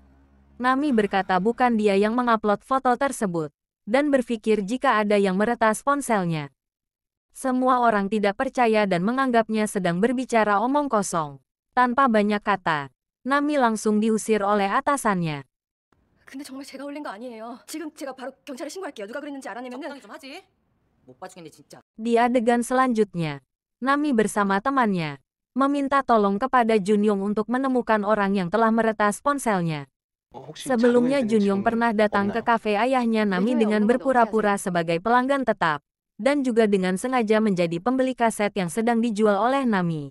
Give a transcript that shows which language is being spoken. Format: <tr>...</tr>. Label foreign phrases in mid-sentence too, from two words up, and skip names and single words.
<id>Nami berkata bukan dia yang mengupload foto tersebut, dan berpikir jika ada yang meretas ponselnya. Semua orang tidak percaya dan menganggapnya sedang berbicara omong kosong. Tanpa banyak kata, Nami langsung diusir oleh atasannya.</id> <ko>근데 정말 제가 올린 거 아니에요. 지금 제가 바로 경찰에 신고할게요. 누가 그랬는지 알아내면은. 적당히 좀 하지. 못 봐주겠네 진짜.</ko> <id>Di adegan selanjutnya, Nami bersama temannya meminta tolong kepada Junyong untuk menemukan orang yang telah meretas ponselnya. Sebelumnya Junyong pernah datang ke kafe ayahnya Nami dengan berpura-pura sebagai pelanggan tetap, dan juga dengan sengaja menjadi pembeli kaset yang sedang dijual oleh Nami.</id>